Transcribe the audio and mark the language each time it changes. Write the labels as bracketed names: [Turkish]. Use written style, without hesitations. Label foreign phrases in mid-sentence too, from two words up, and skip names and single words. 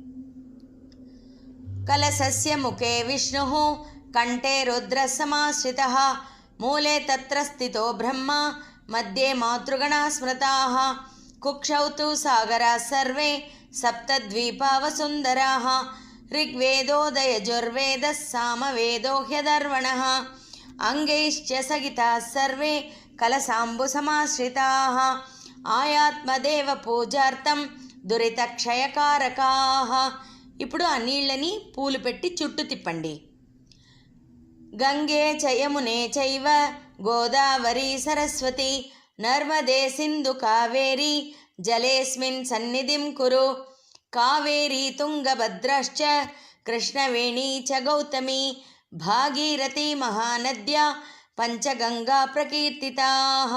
[Sanskrit] కలశస్య ముఖే విష్ణు కంఠే రుద్ర సమాశ్రితః మూలే తత్ర స్థితో బ్రహ్మ మధ్యే మాతృగణా స్మృతాః కుక్షౌ తు సాగరాः సర్వే సప్తద్వీపావసుందరాः ऋग्वेदोदयजुर्वेदः सामवेदो ह्यदर्वणः अंगैश्च सगिताः सर्वे कलसाम्बुसमाश्रिताः आयात्मदेव पूजार्थं దురితక్షయకారకాః. [Telugu] ఇప్పుడు ఆ నీళ్ళని పూలు పెట్టి చుట్టూ తిప్పండి. [Sanskrit] గంగే చ యమునే చైవ గోదావరి సరస్వతి నర్మదే సింధు కావేరి జలేస్మిన్ సన్నిధిం కురు కావేరీ తుంగభద్రశ్చ కృష్ణవేణీ చ గౌతమి భాగీరథీ మహానద్యా పంచగంగా ప్రకీర్తితాః.